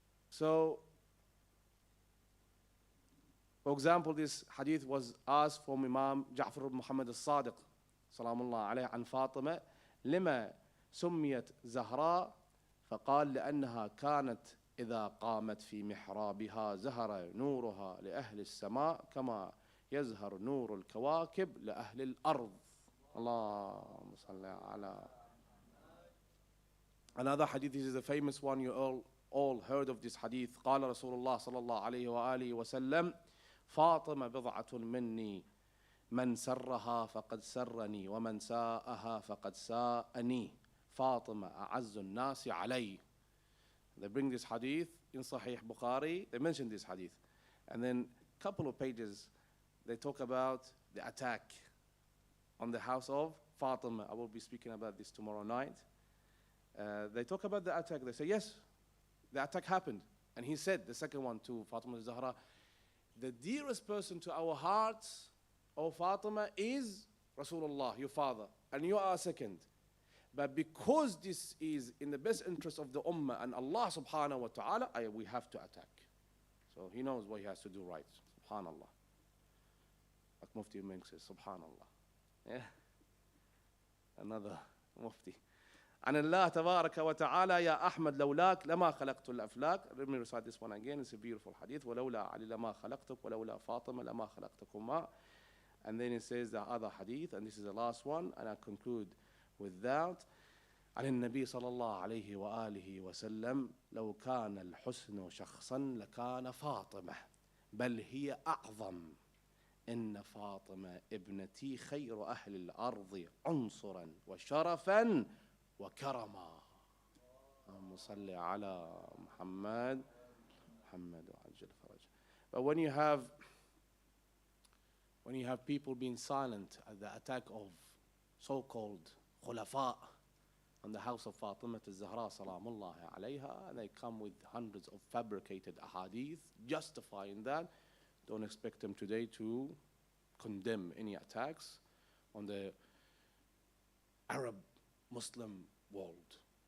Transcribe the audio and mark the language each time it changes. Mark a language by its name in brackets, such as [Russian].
[English] So, for example, this hadith was asked from Imam Ja'far ibn Muhammad al-Sadiq salamullah alayhi an Fatima [Arabic] لما سميت زهراء فقال لأنها كانت إذا قامت في محرابها زهر نورها لأهل السماء كما يزهر نور الكواكب لأهل الأرض. اللهم صل على. [English] Another hadith, this is a famous one, you all heard of this hadith. [Arabic] قال رسول الله صلى الله عليه وآله وسلم فاطمة بضعة مني من سرها فقد سرني ومن ساءها فقد ساءني فاطمة أعز الناس علي. [English] They bring this hadith in Sahih Bukhari. They mention this hadith. And then a couple of pages, they talk about the attack on the house of Fatima. I will be speaking about this tomorrow night. They talk about the attack. They say, yes, the attack happened. And he said, the second one to Fatima al-Zahra, the dearest person to our hearts, O Fatima, is Rasulullah, your father. And you are second. But because this is in the best interest of the ummah and Allah subhanahu wa ta'ala, we have to attack. So he knows what he has to do right. Subhanallah. Like Mufti Meng says, Subhanallah. Yeah. Another Mufti. [Arabic] عن الله تبارك وتعالى يا أحمد لولاك لما خلقت الأفلاك. [English] Let me recite this one again. It's a beautiful hadith. [Arabic] ولولا علي لما خلقتك ولولا فاطمة لما خلقتكما. [English] And then it says the other hadith, and this is the last one, and I conclude with that. [Arabic] عن النبي صلى الله عليه وآله وسلم لو كان الحسن شخصا لكان فاطمة بل هي أعظم إن فاطمة ابنتي خير أهل الأرض عنصرا وشرفا وكرما. اللهم صل على محمد وعجل فرجه. [English] But when you have people being silent at the attack of so-called khulafa on the house of Fatima al-Zahra salamullahi alayha, and they come with hundreds of fabricated ahadith justifying that, don't expect them today to condemn any attacks on the Arab Muslim world.